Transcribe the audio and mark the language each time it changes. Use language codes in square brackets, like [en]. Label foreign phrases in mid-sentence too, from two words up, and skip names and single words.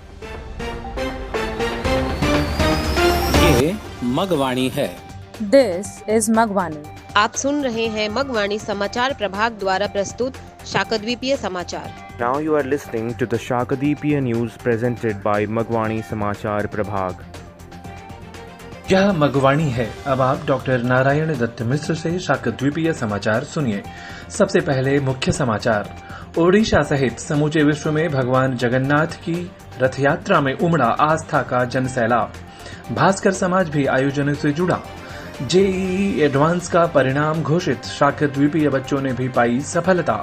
[hi] ये मगवाणी है। [en] This is Magwani. [hi] आप सुन रहे हैं मगवाणी समाचार प्रभाग द्वारा प्रस्तुत शाकद्वीपीय समाचार। [en] Now you are listening to the Shakadweepiya news presented by Magwani Samachar Prabhag. [hi] यह मगवाणी है। अब आप डॉक्टर नारायण दत्त मिश्र से शाकद्वीपीय समाचार सुनिए। सबसे पहले मुख्य समाचार। ओडिशा सहित समूचे विश्व में भगवान जगन्नाथ की रथ यात्रा में उमड़ा आस्था का जनसैलाब। भास्कर समाज भी आयोजन से जुड़ा। जेईई एडवांस का परिणाम घोषित, शाकद्वीपीय बच्चों ने भी पाई सफलता।